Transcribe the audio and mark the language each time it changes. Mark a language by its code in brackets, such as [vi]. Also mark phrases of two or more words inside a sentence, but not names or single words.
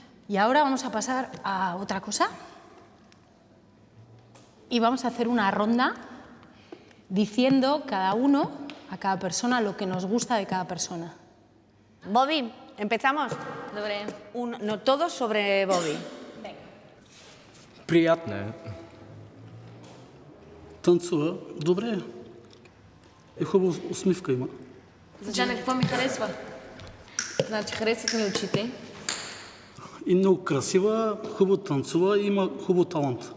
[es] Y ahora vamos a pasar a otra cosa. Y vamos a hacer una ronda diciendo cada uno, a cada persona, lo que nos gusta de cada persona. Bobby, ¿empezamos? [bg] Добре. [es] No todos sobre Bobby. [bg] Приятно е. Танцува добре. И хубава усмивка има. Жана, какво ми харесва? Значи, харесват ми очите. И много красива, хубаво танцува и има хубав талант.